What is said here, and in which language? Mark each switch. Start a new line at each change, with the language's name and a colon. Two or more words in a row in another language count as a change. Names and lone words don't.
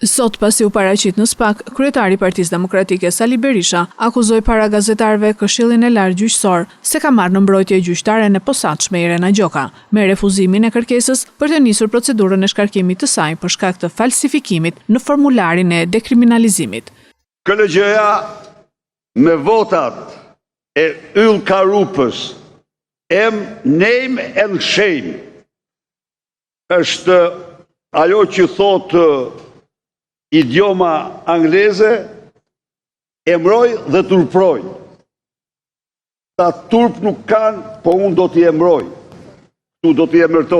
Albanian: Sot pasi u paraqit në SPAK, kryetari i Partisë Demokratike Sali Berisha akuzoi para gazetarëve Këshillin e Lartë Gjyqësor se ka marrë në mbrojtje gjyqtaren e posaçme Irena Gjoka me refuzimin e kërkesës për të nisur procedurën e shkarkimit të saj për shkak të falsifikimit në formularin e dekriminalizimit. KLG-ja me votat e Yll Karupës,
English: name and shame,
Albanian: është ajo që thotë idioma angleze, emroj dhe turproj. Ta turp nuk kanë, po unë do t'i emroj, tu do t'i emërtoj.